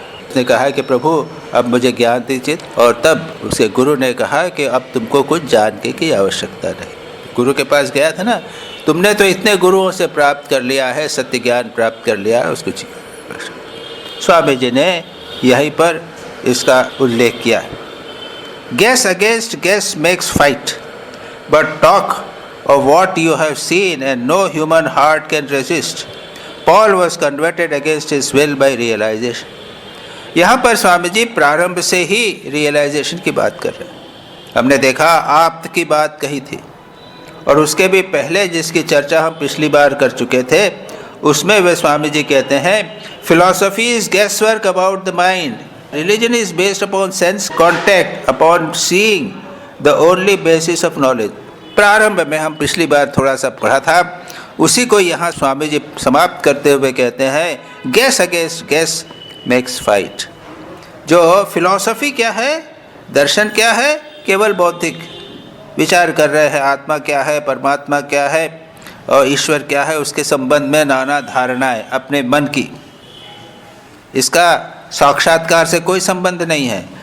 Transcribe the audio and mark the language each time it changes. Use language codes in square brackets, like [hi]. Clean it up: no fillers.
[hi] उसने कहा कि प्रभु अब मुझे ज्ञान दीजिए। और तब उसे गुरु ने कहा कि अब तुमको कुछ जानने की आवश्यकता नहीं। गुरु के पास गया था ना, तुमने तो इतने गुरुओं से प्राप्त कर लिया है, सत्य ज्ञान प्राप्त कर लिया है, उसको स्वामी जी ने यहीं पर इसका उल्लेख किया है। [en] Guess against guess makes fight, but talk of what you have seen and no human heart can resist. Paul was converted against his will by realization. [hi] यहाँ पर स्वामी जी प्रारंभ से ही रियलाइजेशन की बात कर रहे हैं। हमने देखा आप्त की बात कही थी, और उसके भी पहले जिसकी चर्चा हम पिछली बार कर चुके थे, उसमें वे स्वामी जी कहते हैं [en] philosophy is guesswork about the mind. Religion is based upon sense contact, upon seeing, the only basis of knowledge. [hi] प्रारंभ में हम पिछली बार थोड़ा सा पढ़ा था, उसी को यहाँ स्वामी जी समाप्त करते हुए कहते हैं [en] Guess against guess makes fight. [hi] जो फिलॉसफी क्या है, दर्शन क्या है, केवल बौद्धिक विचार कर रहे हैं, आत्मा क्या है, परमात्मा क्या है और ईश्वर क्या है, उसके संबंध में नाना धारणाएं अपने मन की, इसका साक्षात्कार से कोई संबंध नहीं है।